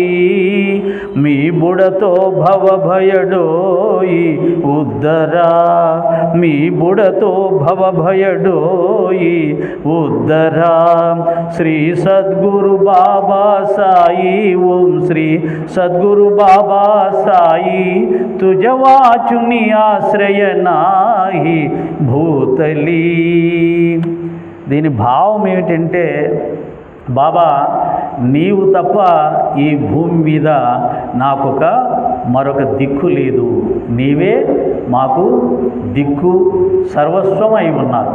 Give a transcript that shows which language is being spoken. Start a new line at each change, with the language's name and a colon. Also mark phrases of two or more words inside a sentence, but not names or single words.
Marathi: मी बुडतो भव भयडोई उद्धरा, मी बुडतो भव भयडोई उद्धरा. श्री सद्गुरु बाबा साई, ओम श्री सद्गुरु बाबा साई, तुझ वाचुनी आश्रय नाही భూతలి.
Telugu: దీని భావం ఏమిటంటే, బాబా నీవు తప్ప ఈ భూమి మీద నాకొక మరొక దిక్కు లేదు, నీవే మాకు దిక్కు సర్వస్వం అయి ఉన్నారు.